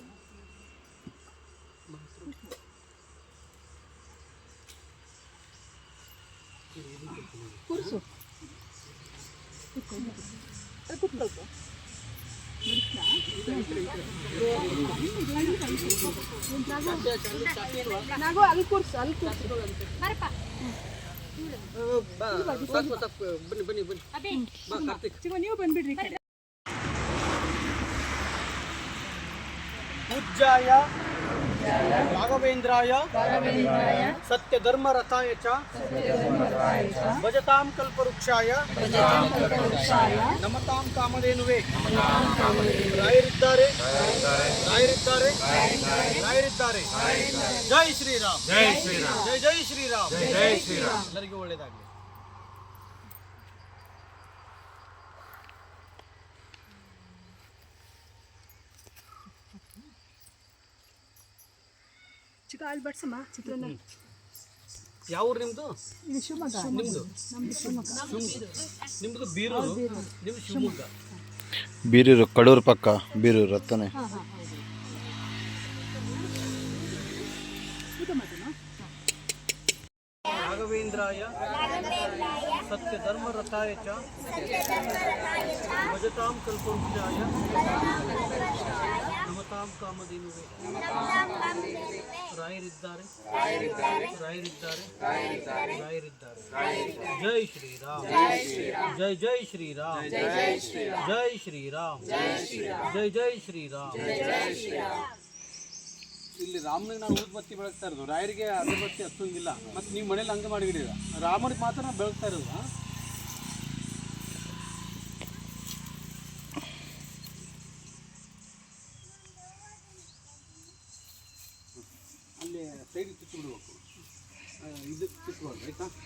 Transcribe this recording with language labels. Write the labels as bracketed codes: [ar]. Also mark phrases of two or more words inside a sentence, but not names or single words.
[kn] ಕೂರ್ಸು ಕೂತ್ಕೊಳ್ಪ ನಾಗು ಅಲ್ಲಿ ಕೂರ್ಸು ಬನ್ನಿ ನೀವು ಬಂದ್ಬಿಡ್ರಿ. [sa] पूज्याय राघवेन्द्राय सत्यधर्मरताय च भजतां कल्पवृक्षाय नमतां कामधेनुवे रायरिद्दारे जय श्रीराम जय श्रीराम [kn] ಎಲ್ಲರಿಗೂ ಒಳ್ಳೆಯದಾಗಲಿ. ಚಿಕ್ಕ ಅಲ್ಲಿ ಬಡ್ಸಮ್ಮ ಚಿತ್ರಾನ್ನ. ಯಾವ ಊರು ನಿಮ್ಮದು? ಇದು ಶಿವಮೊಗ್ಗ. ನಿಮ್ಮದು ಬೀರೂರು, ನಿಮ್ಮದು ಶಿವಮೊಗ್ಗ. ಬೀರೂರು ಕಡೂರು ಪಕ್ಕ ಬೀರೂರು ಹತ್ತನೇ. [sa] राघवेन्द्राय सत्यधर्मरताय च भजतां कल्पवृक्षाय नमतां कामधेनुवे रायरिद्दारे जय श्रीराम जय श्रीराम जय श्रीराम जय श्रीराम. [kn] ಇಲ್ಲಿ ರಾಮನಿಗೆ ನಾವು ಊದ್ಬತ್ತಿ ಬೆಳಗ್ತಾ ಇರೋದು, ರಾಯರಿಗೆ ಅಗರಬತ್ತಿ ಹತ್ತಂಗಿಲ್ಲ. ಮತ್ತು ನೀವು ಮನೇಲಿ ಹಂಗೆ ಮಾಡಿಬಿಡಿದ, ರಾಮನಿಗೆ ಮಾತ್ರ ನಾವು ಬೆಳಗ್ತಾ ಇರೋದು. ಅಲ್ಲಿ ಸೈಡಿಗೆ ಚುಚ್ಚು ಬಿಡ್ಬೇಕು, ಇದಕ್ಕೆ ಚುಚ್ಚಬಾರ್ದು ಆಯ್ತಾ?